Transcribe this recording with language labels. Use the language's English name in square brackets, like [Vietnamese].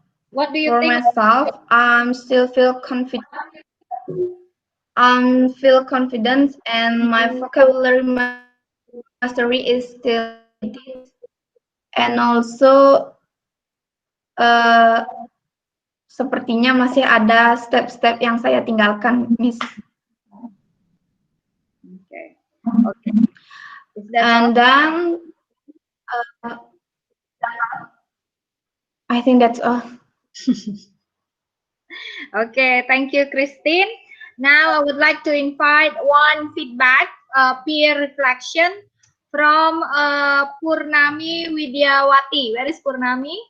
[English] What do you For think? myself, I'm still feel confident. Feel confident, and my vocabulary mastery is still needed. And also, [Indonesian] sepertinya masih ada step-step yang saya tinggalkan, Miss. [English] Okay. Okay. Is that all? And then, I think that's all. Okay, thank you, Christine. Now I would like to invite one feedback, peer reflection from Purnami Widyawati. Where is Purnami?